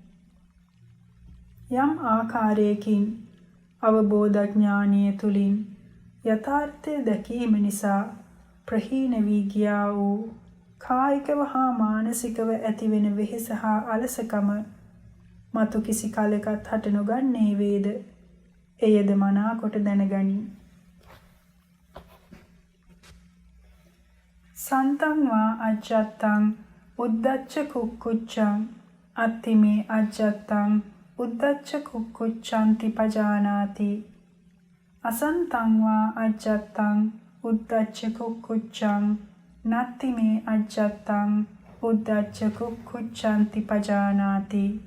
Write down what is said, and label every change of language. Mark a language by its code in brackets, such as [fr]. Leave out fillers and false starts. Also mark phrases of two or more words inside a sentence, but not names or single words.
[si] යම් ආකාරයකින් අවබෝධ ඥානය තුලින් යථාර්ථය දැකීම නිසා ප්‍රහීන වී ගියා වූ කායිකව හා මානසිකව ඇතිවෙන වෙහෙස හා අලසකම මතු කිසි කලකට හට නොගන්නේ වේද එයද මනා කොට දැනගනි. [pi] සන්තං වා අජ්ජත්තං උද්දච්ච කුක්කුච්ඡං අත්තිමේ අජ්ජත්තං උද්දච්ච කුක්කුච්ඡන්ති පජානාති අසන්තං වා අජ්ජත්තං උද්දච්ච කුක්කුච්ඡං නත්තිමේ අජ්ජත්තං උද්දච්ච කුක්කුච්ඡන්ති පජානාති